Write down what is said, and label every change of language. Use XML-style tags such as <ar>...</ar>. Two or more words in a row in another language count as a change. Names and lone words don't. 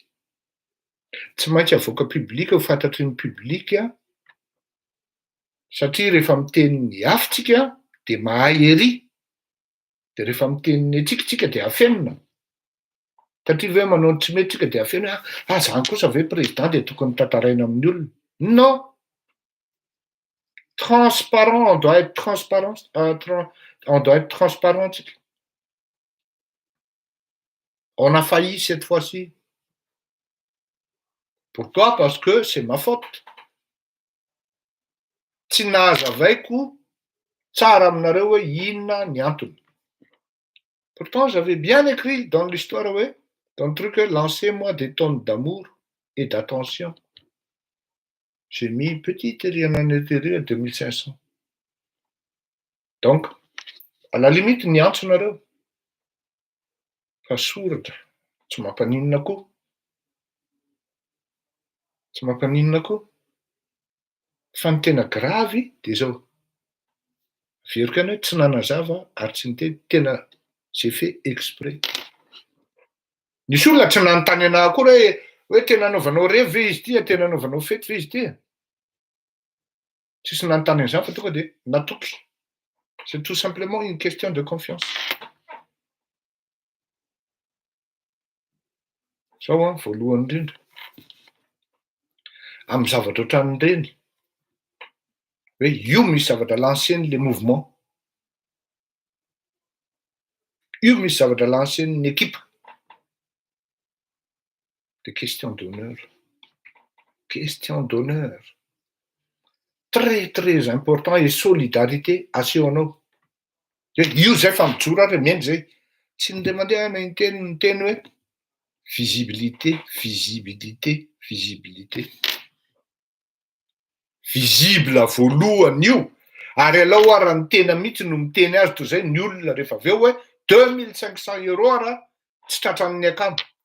<mg>Tsy maintsy avoaka public ho fantatry ny public, satria rehefa miteny ny hafitsika de mahay ery, de rehefa miteny ny atsika de afenina. Satria hoe manao ny tsy mety tsika de afeno hoe zany kosa ve président de tokony tantaraina amin'ny olona. Non.</mg> <fr>Transparent, on doit être transparent, on doit être transparent tsika. On a failli cette fois-ci. Pourquoi? Parce que c'est ma faute.</fr> <mg>Tsy nahazavaiko tsara aminareo hoe inona ny antony.</mg> <fr>Pourtant, j'avais bien écrit dans l'histoire, ouais, dans le truc, lancez-moi des tonnes d'amour et d'attention. J'ai mis une petite rien en intérieur 2500. Donc, à la limite,</fr> <mg>ny antsonareo. Fa soratra, tsy mampaninona koa. Tsy mampaninona koa. Fa ny tena gravy de zao. Averiko any hoe tsy nanazava ary tsy niteny tena</mg> <fr>c'est fait exprès.</fr> <mg>Nisy olona tsy nanontany anahy koa hoe tena anaovanao revy ve izy ty, tena anaovanao fety ve izy ty. Tsisy nanontany an'izany fa tonga de natoky.</mg> <fr>C'est tout simplement une question de confiance.</fr> <mg>Zao voalohany indrindra. Amin'ny zavatra ohatran'ny reny. Hoe io misy zavatra</mg> <fr>lancer le mouvement.</fr> <mg>Io misy zavatra</mg> <fr>lancer une équipe. Des questions d'honneur. Question d'honneur. Très très important et solidarité asehonao.</fr> <mg>Io zay fa mijoro ary miainy zay. Tsy nde mandeha ny teny hoe visibilité, visibilité, visibilité. Visible voalohany io. Ary alao ara ny tena mihitsy no miteny azy toy zay ny olona rehefa aveo hoe 2500 € ara tsy tratran'ny akamo.</mg>